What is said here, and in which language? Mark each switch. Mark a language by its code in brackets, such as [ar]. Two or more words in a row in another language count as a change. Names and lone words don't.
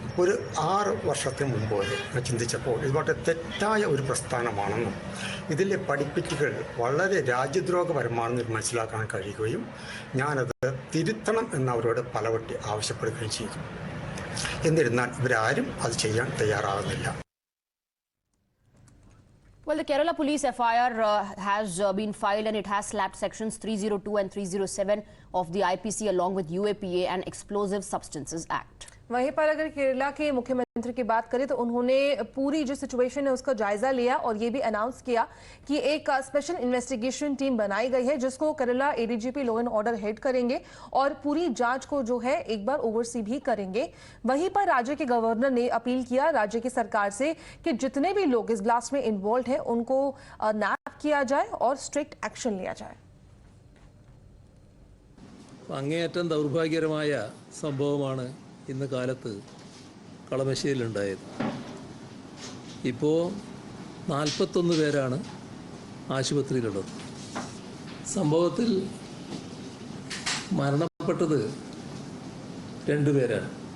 [ml] ഒരു 6 വർഷത്തിന് മുമ്പ് ഞാൻ ചിന്തിച്ചപ്പോൾ ഇത് വളരെ തെറ്റായ ഒരു പ്രസ്ഥാനമാണെന്നും ഇതിലെ പഠിപ്പിക്കലുകൾ വളരെ രാജ്യദ്രോഹപരമാണെന്ന് മനസ്സിലാക്കാൻ കഴിയുകയും ഞാനത് തിരുത്തണം എന്നവരോട് പലവട്ടം ആവശ്യപ്പെടുകയും ചെയ്തു. എന്നിരുന്നാൽ ഇവരാരും അത് ചെയ്യാൻ തയ്യാറാകുന്നില്ല. [en] Well, the Kerala police FIR has been filed and it has slapped sections 302 and 307 of the IPC along with UAPA and Explosive Substances Act. [hi] वहीं पर अगर केरला के मुख्यमंत्री की बात करें तो उन्होंने पूरी जो सिचुएशन है उसका जायजा लिया और ये भी अनाउंस किया कि एक [en] special investigation team [hi] बनाई गई है जिसको केरला [en] ADGP law and order [hi] हेड करेंगे और पूरी जांच को जो है एक बार ओवरसी भी करेंगे. वहीं पर राज्य के गवर्नर ने अपील किया राज्य की सरकार से कि जितने भी लोग इस ब्लास्ट में इन्वॉल्व हैं उनको नैप किया जाए और [en] strict action [hi] लिया जाए. [ml] അങ്ങേയറ്റം ദൗർഭാഗ്യകരമായ സംഭവമാണ് ഇന്ന് കാലത്ത് കളമശ്ശേരിയിലുണ്ടായത്. ഇപ്പോൾ 41 പേരാണ് ആശുപത്രിയിലുള്ളത്. സംഭവത്തിൽ മരണപ്പെട്ടത് 2 പേരാണ്.